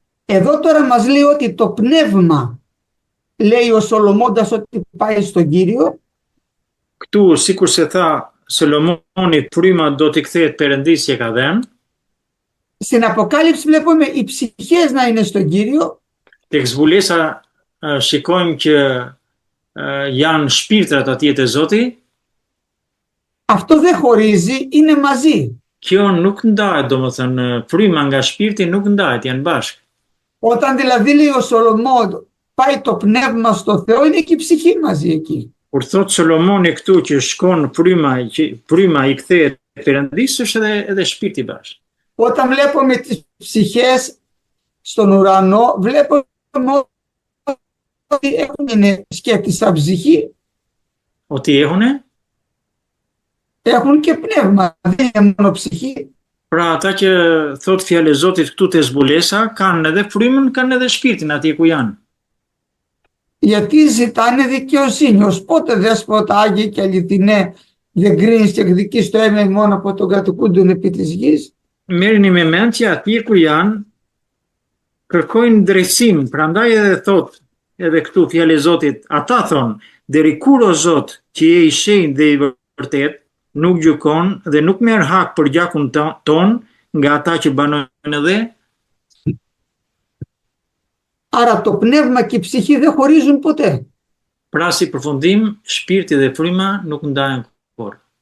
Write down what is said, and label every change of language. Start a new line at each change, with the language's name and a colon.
Greek: Εδώ τώρα μας λέει ότι το πνεύμα, λέει ο Σολομώντας ότι πάει στον Κύριο.
Albanian: Këtu, sikur se tha Solomoni, fryma do t'i kthehet Perëndis që ka dhënë.
Greek: Στην Αποκάλυψη βλέπουμε οι ψυχές να είναι στον Κύριο.
Albanian: Tek zbulesa shikojmë që janë shpirtrat atje te Zoti.
Greek: Αυτό δεν χωρίζει, είναι μαζί.
Albanian: Kjo nuk ndahet, domethënë fryma nga shpirti nuk ndahet, janë bashkë.
Greek: Όταν δηλαδή λέει ο Σολομών πάει το πνεύμα στο Θεό, είναι και η ψυχή μαζί εκεί.
Albanian: Kur thot Solomoni këtu që shkon fryma i kthehet Perëndis, është edhe shpirti bashkë.
Greek: Όταν βλέπουμε τις ψυχές στον ουρανό, βλέπουμε ότι έχουν σκέπτη σαν ψυχή. Ότι έχουνε? Έχουν και πνεύμα, δεν είναι μόνο ψυχή.
Albanian: Pra ata që thot fjalë e Zotit këtu te zbulesa, kanë edhe frymën, kanë edhe shpirtin atje ku janë.
Greek: Γιατί ζητάνε δικαιοσύνη. Ως πότε δέσποτα Άγιε και αληθινέ δεν κρίνεις και εκδικείς το αίμα μόνο από τον κατοικούντον επί της γης.
Albanian: Merrni me mend që atje ku janë, kërkojnë drejtësim, prandaj edhe thot, edhe këtu fjalë e Zotit, ata thon, deri kur o Zot, që je i shenjtë dhe i vërtet, nuk gjykon dhe nuk merr hak për gjakun ton nga ata që banojnë edhe.
Greek: Άρα το πνεύμα και η ψυχή δεν χωρίζουν ποτέ.
Albanian: Pra si përfundim, shpirti dhe fryma nuk ndahen kurrë.